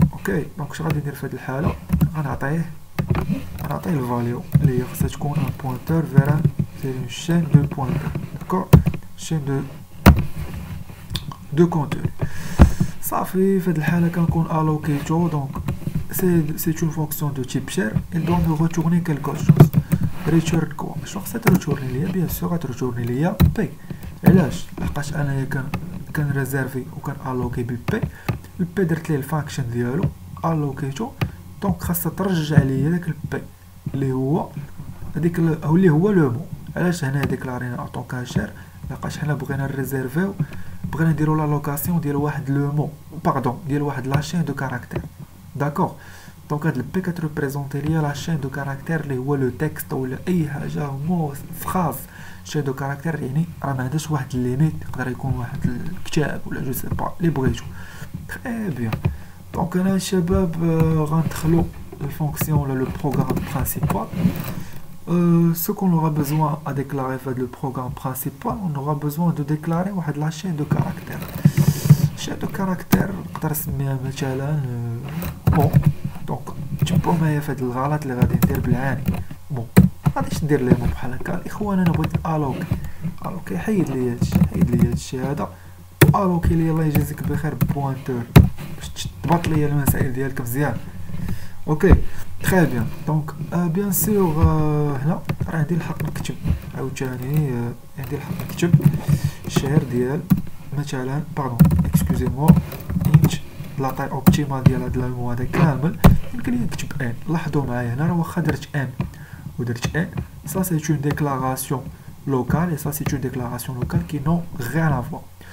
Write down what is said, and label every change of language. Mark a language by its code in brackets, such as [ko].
[ar] اوكي، دونك اش غادي ندير في هاد الحاله، غنعطيه الفاليو اللي هي خاصها تكون ان بوينتور فير اون شين دو بوينتور. داكور، شين دو كونتور. صافي في هاد الحاله كنكون الوكيتو. [fr] دونك c'est une fonction de type share, il doit me retourner quelque chose. return quoi? [ar] شنو خاصها تريتورني ليا؟ [fr] bien sûr [ar] غتريتورني ليا [fr] P. [ar] علاش؟ لحقاش انايا كان ريزيرفي وكان الوكي بالبي، البي درت ليه الفانكشن ديالو الوكيتو، دونك خاصها ترجع ليا داك البي اللي هو هذيك اللي هو لو مو. علاش هنا ديكلارينا اطون كاشير؟ لحقاش حنا بغينا نريزيرفيو، بغينا نديرو لا لوكاسيون ديال واحد لو مو باردون ديال واحد لاشين دو كاركتير. داكوغ، دونك هاد البي كتريبريزونتي ليا لاشين دو كاركتير اللي هو لو تكست ولا اي حاجه مو فراز. شين دو كاركتير يعني راه ما عندهاش واحد الليميت، يقدر يكون واحد الكتاب ولا جو سي با اللي بغيتو. تري بيان. دونك انا الشباب غندخلو الفونكسيون ولا لو بروغرام برينسيبال. [fr] Ce qu'on aura besoin à déclarer dans le programme principal, on aura besoin de déclarer la chaîne de caractères. Chaîne de caractères, [ar] نقدر نسميها مثلا [fr] bon. [ar] Donc تبعوا معايا في هاد الغلط اللي غادي ندير بالعاني. bon غاديش ندير ليهم بحال هكا الاخوان. انا بغيت الوكي حيد لي هادشي هذا، الوكي لي الله يجازيك بخير بوينتور باش تضبط لي المسائل ديالك مزيان. اوكي تري بيان. دونك بيان سور هنا راه عندي الحق نكتب عاوتاني، عندي الحق نكتب شير ديال مثلا باردون اكسكوزي موا انت لا طاي اوبتيمال ديال هاد المو هذا كامل. يمكن لي نكتب ان. لاحظوا معايا هنا راه واخا درت ان ودرت ان، [fr] ça c'est une déclaration locale et ça c'est une déclaration locale qui n'ont rien à voir.